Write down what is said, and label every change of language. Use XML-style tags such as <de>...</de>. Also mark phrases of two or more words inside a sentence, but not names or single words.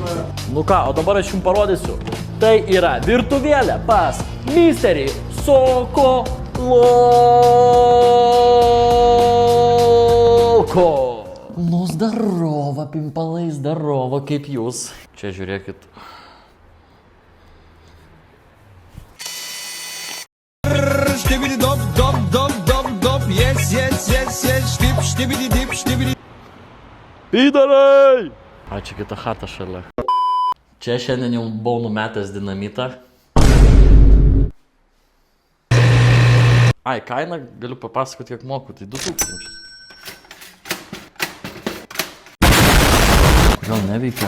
<lt>Nu ką, o dabar aš jums parodysiu. Tai yra virtuvėlė pas Misterį Sokoloko. Nu, zdarova, pimpalai, zdarova, kaip jūs. Čia žiūrėkit. Štibidi dop, dop, dop, dop, dop,</lt> <en>yes, yes, yes, yes, štibidi dip, štibidi.</en> <lt>Pydarai! A, čia kita chata šalia. Čia šiandien jau buvau numetęs dinamitą. Ai, kainą galiu papasakoti, kiek moku, tai 2000. Gal neveikia?</lt>